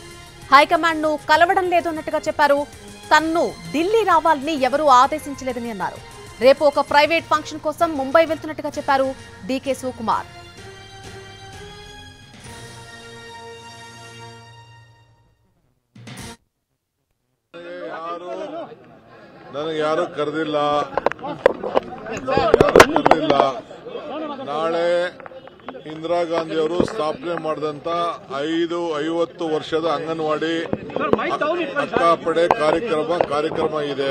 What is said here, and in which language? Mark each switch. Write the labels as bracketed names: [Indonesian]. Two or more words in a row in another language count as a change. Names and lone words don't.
[Telugu] హైకమాండ్ ను కలవడం లేదన్నట్టుగా చెప్పారు. తన్ను ఢిల్లీ రావాలని ఎవరూ ఆదేశించలేదని అన్నారు. రేపు ఒక [English] private function [Telugu] కోసం ముంబై వెళ్తున్నట్టుగా చెప్పారు డీకే శివకుమార్. [Kannada] ನನಗೆ ಯಾರು ಕರೆದಿಲ್ಲ. ನಾಳೆ ಇಂದಿರಾ ಗಾಂಧಿ ಅವರು ಸ್ಥಾಪನೆ ಮಾಡಿದಂತ 50 ವರ್ಷದ ಅಂಗನವಾಡಿ ಅಕ್ಕಾಪಡೆ ಕಾರ್ಯಕ್ರಮ ಇದೆ.